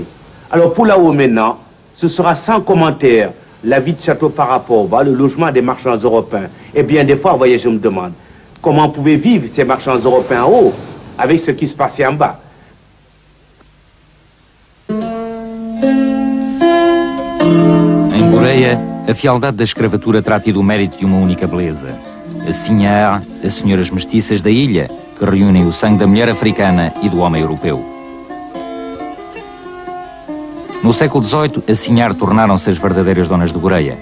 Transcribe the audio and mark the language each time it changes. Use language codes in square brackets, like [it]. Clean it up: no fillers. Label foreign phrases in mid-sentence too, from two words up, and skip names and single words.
[fr] Alors pour là-haut maintenant, ce sera sans commentaire la vie de Château par rapport au le logement des marchands européens. Et bien des fois, vous voyez, je me demande, comment pouvaient vivre ces marchands européens en haut, avec ce qui se passait en bas? [pt] Em Goreia, a fialdade da escravatura terá tido o mérito de uma única beleza. Assim há as senhoras mestiças da ilha, que reúnem o sangue da mulher africana e do homem europeu. No século XVIII, a Sinhar tornaram-se as verdadeiras donas de Goreia.